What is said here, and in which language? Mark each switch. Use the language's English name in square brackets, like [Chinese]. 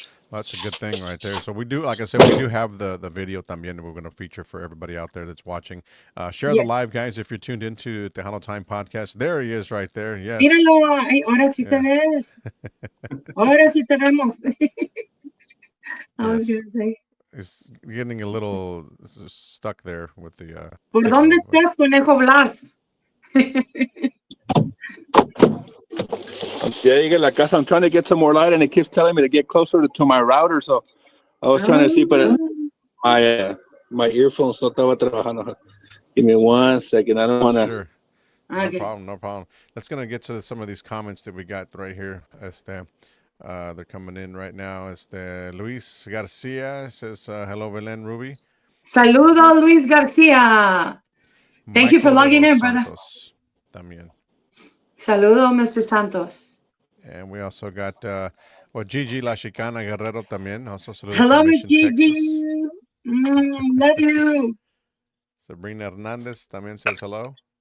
[English] Well, that's a good thing right there. So we do, like I said, we do have the video [Spanish] también [English] that we're going to feature for everybody out there that's watching. Share the live, guys, if you're tuned into Tejano Time Podcast. There he is right there. Yes. [Spanish] Míralo. Ay, ahora sí te ves. Ahora sí te vemos. [English] I was going to say. It's getting a little stuck there with the... [Spanish] ¿Por dónde estás, Conejo Blas? [English] Yeah, you get [Spanish] la casa. [English] I'm trying to get some more light, and it keeps telling me to get closer to my router. So I was trying to see, but my earphones [Spanish] no estaba trabajando. [English] Give me 1 second. I don't want to. Sure. Okay. No problem. Let's gonna get to some of these comments that we got right here. They're coming in right now. Luis Garcia says, "Hello, Belen, Ruby." [Spanish] Saludo, Luis Garcia. [English] Thank you for logging in, brother. [Spanish] También. Saludo, Mr. Santos. [English] And we also got Gigi La Chicana Guerrero [Spanish] también. [English] Also hello, Miss Gigi. Love you. Sabrina Hernandez [Spanish] también [English] says hello.